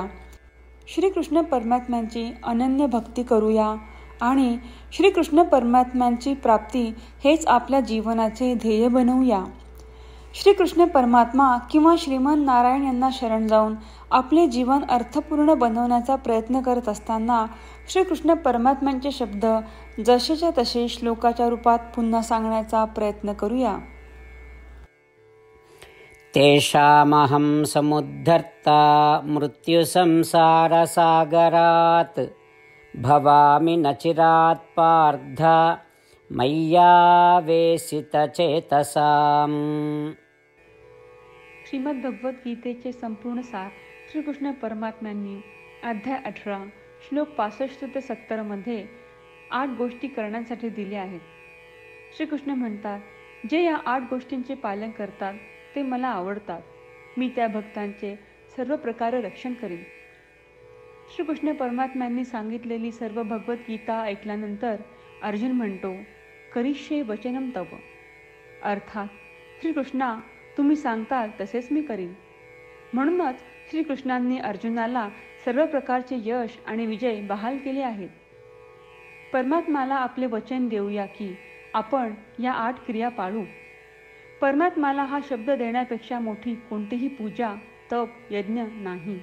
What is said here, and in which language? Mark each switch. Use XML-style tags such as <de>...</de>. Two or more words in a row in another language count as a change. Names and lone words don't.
<mr>श्रीकृष्ण परमात्म्यांची अनन्य भक्ती करूया आणि श्रीकृष्ण परमात्म्यांची प्राप्ती हेच आपल्या जीवनाचे ध्येय बनवूया. श्रीकृष्ण परमात्मा किंवा श्रीमन नारायण यांना शरण जाऊन आपले जीवन अर्थपूर्ण बनवण्याचा प्रयत्न करत असताना श्रीकृष्ण परमात्म्यांचे शब्द जसेच्या तसे श्लोकाच्या रूपात पुन्हा सांगण्याचा प्रयत्न करूया.</mr> <sa>तेषामहं समुद्धर्ता मृत्युसंसारसागरात् भवामि न चिरात् पार्थ मय्यावेशितचेतसाम्.</sa> <mr>श्रीमद भगवद्गीतेचे संपूर्ण सार श्रीकृष्ण परमात्म्यांनी अध्याय 18 श्लोक 65 ते 70 मध्ये 8 गोष्टी करण्यासाठी दिल्या आहेत. श्रीकृष्ण म्हणतात, जे या 8 गोष्टींचे पालन करतात ते मला आवडतात. मी त्या भक्तांचे सर्व प्रकारे रक्षण करीन. श्रीकृष्ण परमात्म्यांनी सांगितलेली सर्व भगवद्गीता ऐकल्यानंतर अर्जुन म्हणतो,</mr> <sa>करिष्ये वचनम तव.</sa> <mr>अर्थात श्रीकृष्णा, तुम्ही सांगताल तसेच मी करीन. म्हणूनच श्रीकृष्णांनी अर्जुनाला सर्व प्रकारचे यश आणि विजय बहाल केले आहेत. परमात्म्याला आपले वचन देऊया की आपण या 8 क्रिया पाळू. परमात्म्याला हा शब्द देण्यापेक्षा मोठी कोणतीही पूजा, तप, यज्ञ नाही.</mr>